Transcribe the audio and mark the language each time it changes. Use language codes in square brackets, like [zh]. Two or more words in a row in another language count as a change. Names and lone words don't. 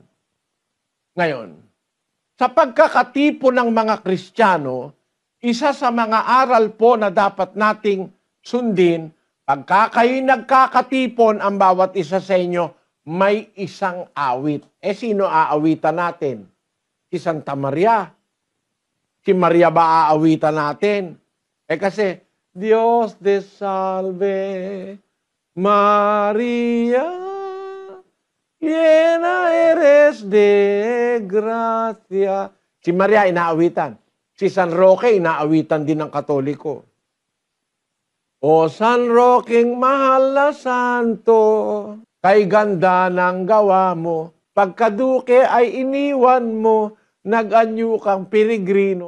[tl] Ngayon, sa pagkakatipo ng mga Kristiyano, isa sa mga aral po na dapat nating sundin, pagka kayo'y nagkakatipon ang bawat isa sa inyo, may isang awit. Sino aawitan natin? Si Santa Maria. Si Maria ba aawitan natin? Kasi, [es] Dios te salve, Maria, llena eres de gracia. [tl] Si Maria inaawitan. Si San Roque inaawitan din ng Katoliko. O San Roqueng mahal na santo, kay ganda ng gawa mo, pagkaduke ay iniwan mo, nag-anyo kang peregrino.